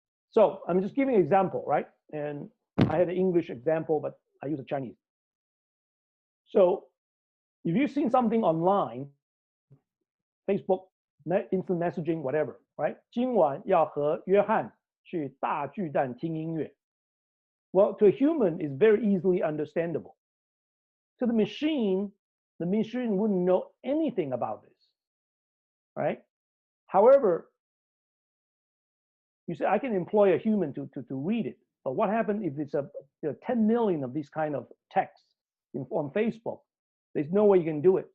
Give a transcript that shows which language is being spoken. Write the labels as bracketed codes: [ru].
[en] So I'm just giving an example, right? And I had an English example, but I use a Chinese. So if you've seen something online, Facebook, instant messaging, whatever, right? [zh] 今晚要和约翰去大巨蛋听音乐. [en] Well, to a human, it's very easily understandable. To the machine wouldn't know anything about this, right? However, you say, I can employ a human to read it, but what happens if it's 10 million of these kind of texts on Facebook? There's no way you can do it.